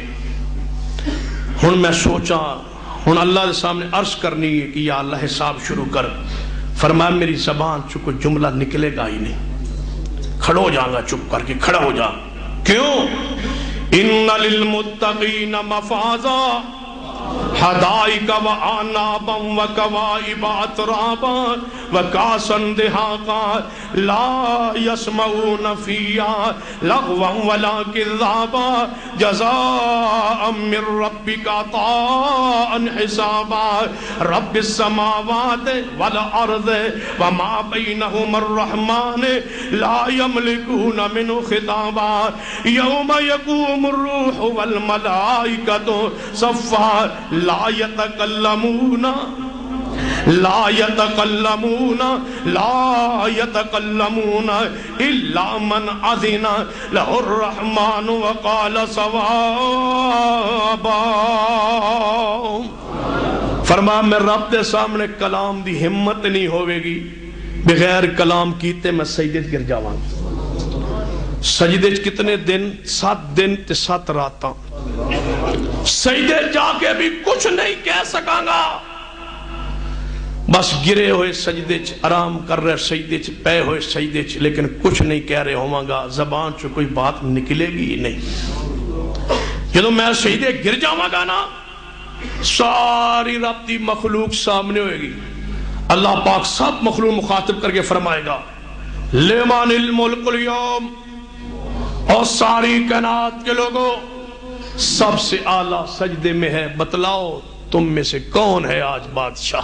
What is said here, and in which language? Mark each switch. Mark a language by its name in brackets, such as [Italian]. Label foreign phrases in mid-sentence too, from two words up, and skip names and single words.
[Punjabi] ہن میں سوچا ہن اللہ کے سامنے عرض کرنی ہے کہ یا اللہ حساب شروع کر. فرمایا میری زبان چ کوئی جملہ نکلے گا ہی نہیں, کھڑا ہو جاؤں گا, چپ کر کے کھڑا ہو جا. [Arabic] کیوں؟ ان للمتقین مفازا حدائق و آنابا و کوائب اترابا و کاسن دہاقا لا یسمعون فیہا لغوا ولا کذابا جزاء من ربک عطاء حسابا رب السماوات والارض وما بینہما الرحمن لا یملکون منہ خطابا یوم یقوم الروح والملائکۃ صفا لا يتكلمون إلا من أذن له الرحمن وقال صوابا. [Punjabi] فرمایا میں رب دے سامنے کلام دی ہمت نہیں ہوئے گی, بغیر کلام کیتے میں سجدے گر جاواں. سجدے کتنے دن؟ 7 دن تے 7 راتاں. سجدے جا کے بھی کچھ نہیں کہہ سکاں گا, بس گرے ہوئے سجدے چ آرام کر رہے سجدے چ پے ہوئے سجدے چ, لیکن کچھ نہیں کہہ رہے ہوں گا, زبان چ کوئی بات نکلے گی نہیں. جدو میں سجدے گر جاواں گا نا, ساری رب دی مخلوق سامنے ہوئے گی. اللہ پاک سب مخلوق مخاطب کر کے فرمائے گا [Arabic] لمن الملک اليوم, [Urdu] اور ساری کائنات کے لوگوں سب سے اعلیٰ سجدے میں ہے, بتلاؤ تم میں سے کون ہے آج بادشاہ.